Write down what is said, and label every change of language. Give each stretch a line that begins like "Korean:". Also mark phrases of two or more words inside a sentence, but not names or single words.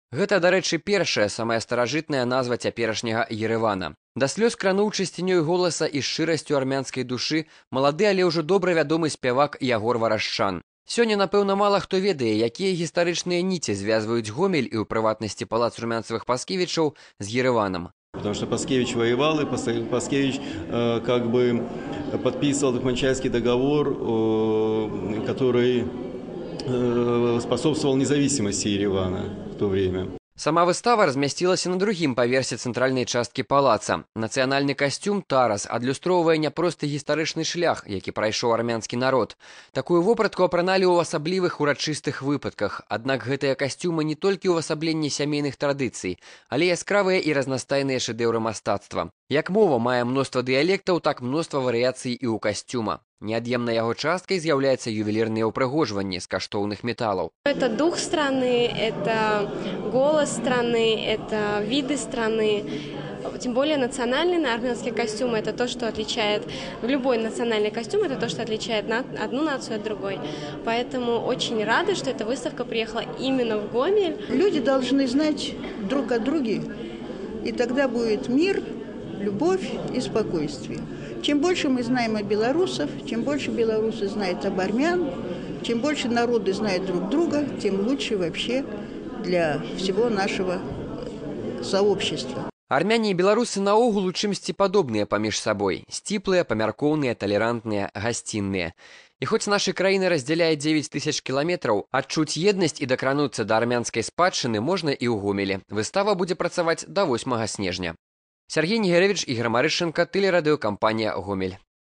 Belarusian: Гэта, дарэчы, першая, самая старажытная назва цяперашняга Ерэвана. Да слёз крануў чысцінёй голаса і шчырасцю армянскай душы малады, але ўжо добра вядомы спявак Ягор Варашчан. Сёння, напэўна, мала хто ведае, якія гістарычныя ніці звязваюць Гомель і, ў прыватнасці, палац Румянцевых-Паскевічаў з Ереваном.
Russian: Потому что Паскевич воевал, и Паскевич как бы подписывал Тухманчайский договор, который способствовал независимости Еревана в то время. Сама выстава размясцілася на другім паверсе цэнтральнай часткі палаца. Нацыянальны касцюм «Тарас» адлюстроўвае няпросты гістарычны шлях, які прайшоў армянскі народ. Такую вопратку апраналі ў асаблівых урачыстых выпадках. Аднак гэтыя касцюмы не толькі ўвасабленне сямейных традыцый, але яскравыя і разнастайныя шэдэўры мастацтва. Як мова мае мноства дыялектаў, так мноства варыяцый і ў касцюма. Неад'емнай яго часткай з'яўляецца ювелірнае ўпрыгожванне з каштоўных металлов. Это дух страны, это голос страны, это виды страны. Тем более национальный армянский костюм – это то, что отличает… Любой национальный костюм – это то, что отличает одну нацию от другой. Поэтому очень рада, что эта выставка приехала именно в Гомель. Люди должны знать друг о друге, и тогда будет мир, любовь и спокойствие. Чем больше мы знаем о белорусах, чем больше белорусы знают об армян, чем больше народы знают друг друга, тем лучше вообще для всего нашего сообщества.
Belarusian: Армяне і беларусы наогул у чымсьці падобныя паміж сабой. Сціплыя, памяркоўныя, талерантныя, гасцінныя. І хоць нашы краіны раздзяляе 9000 кіламетраў, адчуць еднасць і дакрануцца да армянскай спадчыны можна і ў Гомелі. Выстава будзе працаваць да 8 снежня. Сергей Нігеревич, Ігор Марышченко, тэлерадыёкампанія «Гомель».